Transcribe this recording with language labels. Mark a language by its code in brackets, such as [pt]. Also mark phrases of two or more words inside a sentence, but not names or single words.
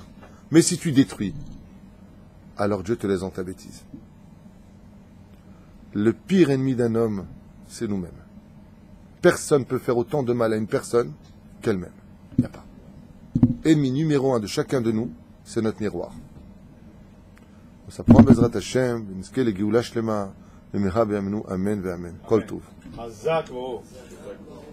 [fr] Mais si tu détruis, alors Dieu te laisse dans ta bêtise. Le pire ennemi d'un homme, c'est nous-mêmes. Personne ne peut faire autant de mal à une personne qu'elle-même. Il n'y a pas. Ennemi numéro 1 de chacun de nous, c'est notre miroir. Ça prend [he] בעזרת השם, נזכה לגאולה שלמה, במהרה בימינו אמן ואמן. כל טוב. חזק וברוך.